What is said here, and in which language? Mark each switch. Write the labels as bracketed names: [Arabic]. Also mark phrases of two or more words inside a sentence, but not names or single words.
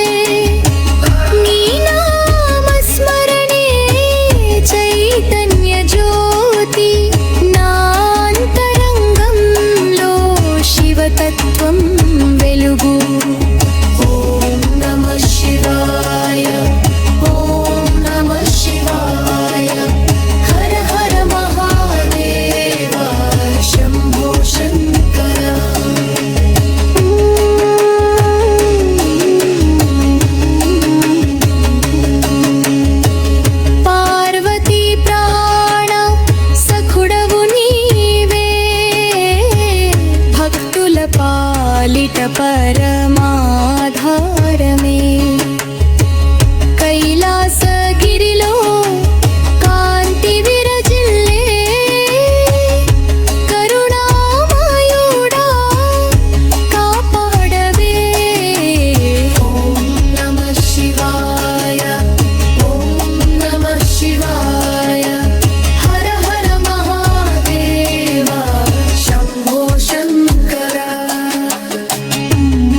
[Telugu] నీ నామస్మరణే చైతన్య జ్యోతి నాంతరంగంలో శివతత్వం వెలుగు। [Sanskrit] ॐ नमः शिवाय, ॐ नमः शिवाय, हर हर महादेव शम्भो शङ्कर। [Telugu] పార్వతీ ప్రాణ సఖుడవు నీవే భక్తుల పాలిట పరమాధారమే। కైలాసగిరిలో కాంతి విరజిల్లే కరుణామయుడా కాపాడవే। [Sanskrit] ॐ नमः शिवाय, ॐ नमः शिवाय, हर हर महादेव शम्भो शङ्कर।